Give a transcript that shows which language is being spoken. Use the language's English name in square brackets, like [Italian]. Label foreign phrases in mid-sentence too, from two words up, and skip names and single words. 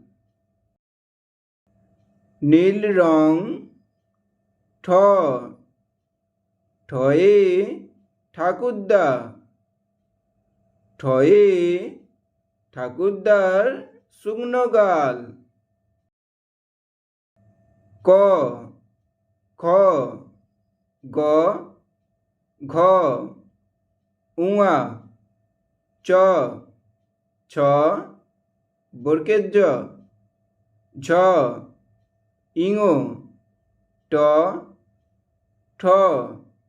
[Bangla] নীল রং ঠ, ঠয়ে ঠাকুরদা, ঠয়ে ঠাকুরদার শুকনো গাল। ক, খ, গ, ঘ, উঙা, চ, ছ, বরকের জ, ঝ, ইঙো, ট, ঠ।